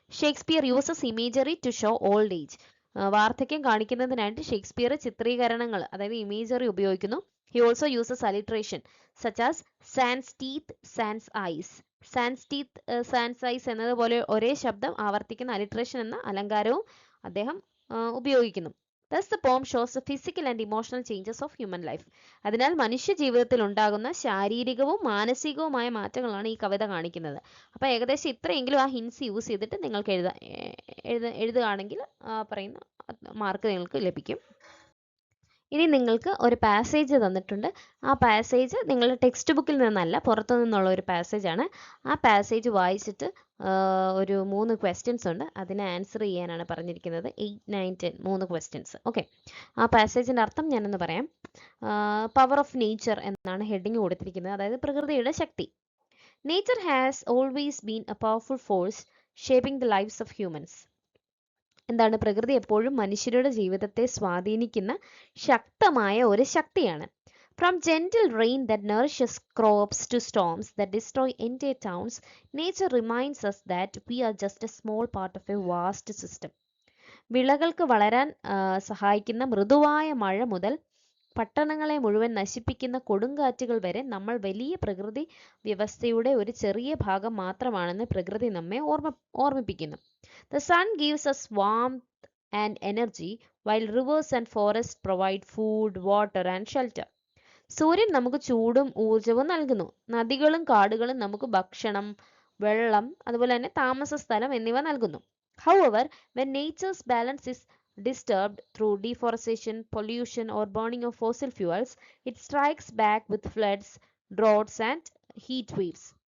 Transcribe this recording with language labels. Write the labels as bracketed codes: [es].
[en] Shakespeare uses imagery to show old age. [ml] വാർദ്ധക്യം കാണിക്കുന്നതിനായിട്ട് Shakespeare ചിത്രീകരണങ്ങൾ, അതായത് imagery ഉപയോഗിക്കുന്നു. [en] He also uses alliteration such as sans teeth, sans eyes. [ml] Sans teeth, sans ice എന്നതുപോലെ ഒരേ ശബ്ദം ആവർത്തിക്കുന്ന alliteration എന്ന അലങ്കാരവും അദ്ദേഹം ഉപയോഗിക്കുന്നു. [en] Thus the poem shows the physical and emotional changes of human life. [ml] അതിനാൽ മനുഷ്യ ജീവിതത്തിൽ ഉണ്ടാകുന്ന ശാരീരികവും മാനസികവുമായ മാറ്റങ്ങളാണ് ഈ കവിത കാണിക്കുന്നത്. അപ്പോൾ ഏകദേശം ഇത്രയെങ്കിലും ആ ഹിൻസ് യൂസ് ചെയ്തിട്ട് നിങ്ങൾക്ക് എഴുതുകയാണെങ്കിൽ പറയുന്ന മാർക്ക് നിങ്ങൾക്ക് ലഭിക്കും. ഇനി നിങ്ങൾക്ക് ഒരു പാസേജ് തന്നിട്ടുണ്ട്. ആ പാസേജ് നിങ്ങളുടെ ടെക്സ്റ്റ് ബുക്കിൽ നിന്നല്ല, പുറത്തു നിന്നുള്ള ഒരു പാസേജാണ്. ആ പാസേജ് വായിച്ചിട്ട് ഒരു 3 ക്വസ്റ്റ്യൻസ് ഉണ്ട്. അതിനെ ആൻസർ ചെയ്യാനാണ് പറഞ്ഞിരിക്കുന്നത്. 8, 9, 10 3 ക്വസ്റ്റ്യൻസ്. ഓക്കെ, ആ പാസേജിൻ്റെ അർത്ഥം ഞാനൊന്ന് പറയാം. പവർ ഓഫ് നേച്ചർ എന്നാണ് ഹെഡിങ് കൊടുത്തിരിക്കുന്നത്, അതായത് പ്രകൃതിയുടെ ശക്തി. [en] Nature has always been a powerful force shaping the lifes of humans. [ml] എന്താണ്? പ്രകൃതി എപ്പോഴും മനുഷ്യരുടെ ജീവിതത്തെ സ്വാധീനിക്കുന്ന ശക്തമായ ഒരു ശക്തിയാണ്. [en] From gentle rain that nourishes crops to storms that destroy entire towns, nature reminds us that we are just a small part of a vast system. [ml] വിളകൾക്ക് വളരാൻ സഹായിക്കുന്ന മൃദുവായ മഴ മുതൽ പട്ടണങ്ങളെ മുഴുവൻ നശിപ്പിക്കുന്ന കൊടുങ്കാറ്റുകൾ വരെ നമ്മൾ വലിയ പ്രകൃതി വ്യവസ്ഥയുടെ ഒരു ചെറിയ ഭാഗം മാത്രമാണെന്ന് പ്രകൃതി നമ്മെ ഓർമ്മിപ്പിക്കുന്നു. [en] The sun gives us warmth and energy, while rivers and forests provide food, water and shelter. [ml] സൂര്യൻ നമുക്ക് ചൂടും ഊർജവും നൽകുന്നു. നദികളും കാടുകളും നമുക്ക് ഭക്ഷണം, വെള്ളം, അതുപോലെ തന്നെ താമസ സ്ഥലം എന്നിവ നൽകുന്നു. [en] However, when nature's balance is disturbed through deforestation, pollution or burning of fossil fuels, it strikes back with floods, droughts and heat waves.